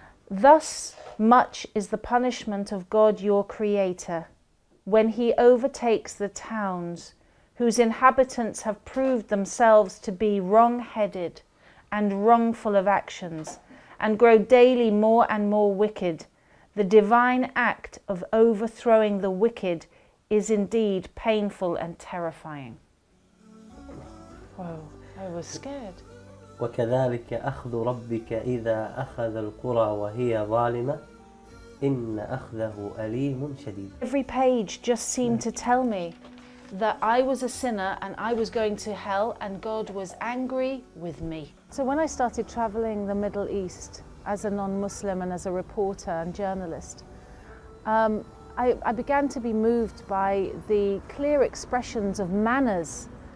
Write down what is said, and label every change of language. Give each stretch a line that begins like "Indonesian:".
English: Thus much is the punishment of God your Creator, when He overtakes the towns whose inhabitants have proved themselves to be wrong-headed and wrongful of actions, and grow daily more and more wicked. The divine act of overthrowing the wicked is indeed painful and terrifying. Whoa, I was scared.
Arabic: وكذلك أخذ ربك إذا أخذ القرى وهي ظالمة إن أخذه أليم شديد.
English: Every page just seemed to tell me that I was a sinner and I was going to hell and God was angry with me. So when I started traveling the Middle East as a non-Muslim and as a reporter and journalist, I began to be moved by the clear expressions of manners.